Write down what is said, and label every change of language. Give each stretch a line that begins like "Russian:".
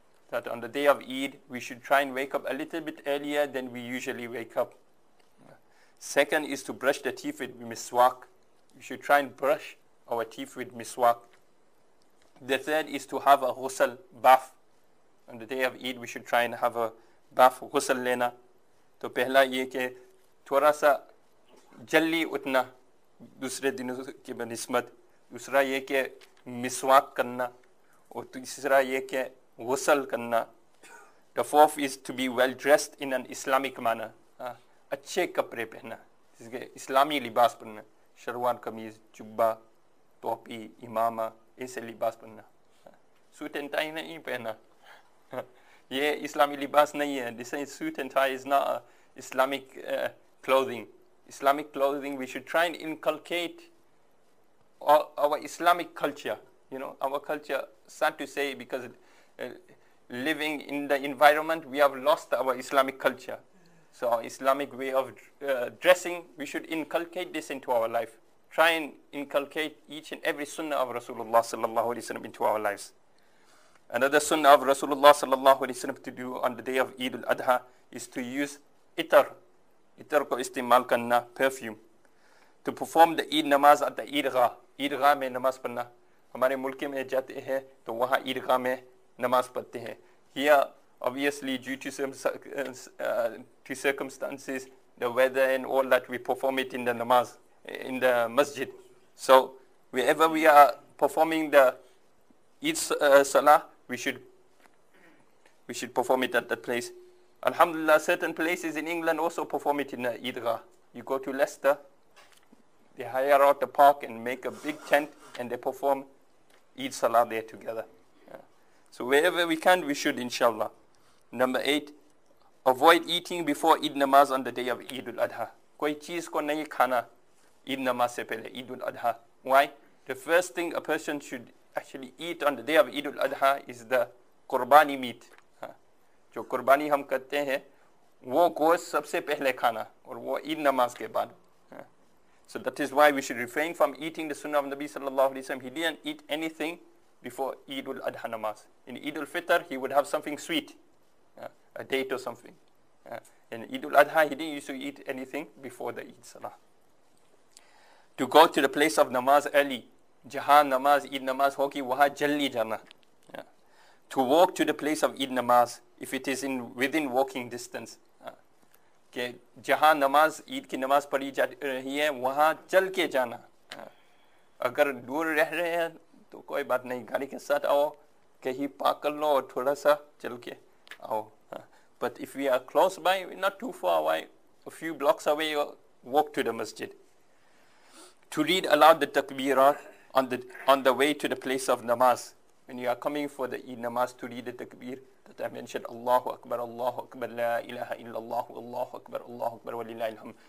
English: That on the day of Eid, we should try and wake up a little bit earlier than we usually wake up. Second is to brush the teeth with miswak. We should try and brush our teeth with miswak. The third is to have a ghusl, bath. On the day of Eid, we should try and have a bath,
Hindi: ghusl lena. तो पहला ये कि थोड़ा सा जल्दी उठना दूसरे दिनों के बनिस्बत, दूसरा ये कि मिसवाक करना, और तीसरा ये कि ग़ुस्ल करना.
English: The fourth is to be well dressed in an Islamic manner.
Hindi: अच्छे कपड़े पहनना, जिसके इस्लामी लिबास पहनना, शलवार कमीज, जुब्बा, टोपी, इमामा, ऐसे लिबास पहनना. सूट एंड टाई नहीं पहनना. ये इस्लामी लिबास नहीं है.
English: This suit and tie is not Islamic clothing. Islamic clothing, we should try and inculcate our Islamic culture. You know, our culture, sad to say, because living in the environment, we have lost our Islamic culture. So our Islamic way of dressing, we should inculcate this into our life. Try and inculcate each and every sunnah of Rasulullah sallallahu alaihi wasallam into our lives. Another sunnah of Rasulullah sallallahu alaihi wasallam to do on the day of Eid al-Adha is to use itar.
Hindi: Itar ko istimal karna,
English: perfume. To perform the Eid namaz at the Eidgah.
Hindi: Eidgah में नमाज पढ़ना. हमारे मुल्क में जाते हैं तो वहाँ ईदगाह में नमाज पढ़ते हैं.
English: Here, obviously, due to some to circumstances, the weather and all that, we perform it in the namaz, in the masjid. So wherever we are performing the Eid salah, we should perform it at that place. Alhamdulillah, certain places in England also perform it in the Eidgah. You go to Leicester, they hire out the park and make a big tent, and they perform Eid Salah there together. So wherever we can, we should, inshallah. Number 8, avoid eating before Eid namaz on the day of Eid al-Adha.
Hindi: Koi cheez ko nahi khana Eid namaz se pehle, Eid al-Adha.
English: Why? The first thing a person should actually eat on the day of Eid al-Adha is the qurbani meat.
Hindi: जो कुर्बानी हम करते हैं वो गोश्त सबसे पहले खाना, और वो ईद नमाज के बाद.
English: So that is why we should refrain from eating the sunnah of Nabi sallallahu alaihi wasallam. He didn't eat anything before Eid al-Adha namaz. In Eid al-Fitr, he would have something sweet, a date or something. In Eid al-Adha, he didn't used to eat anything before the Eid salah. To go to the place of namaz early,
Hindi: jahan namaz, Eid namaz hogi, waha jalli jana.
English: To walk to the place of Eid namaz, if it is within walking distance.
Hindi: कि जहाँ नमाज ईद की नमाज पढ़ी जा रही है वहाँ चल के जाना. अगर दूर रह रहे हैं तो कोई बात नहीं, गाड़ी के साथ आओ, कहीं पार्क कर लो और थोड़ा सा चल के आओ.
English: But if we are close by, not too far away, a few blocks away, walk to the masjid. To read aloud the takbirat on the way to the place of namaz. When you are coming for the Eid namaz, to read the takbir that I mentioned, Allahu Akbar, La ilaha illallah, Allahu Akbar, wa lillahi alhamd.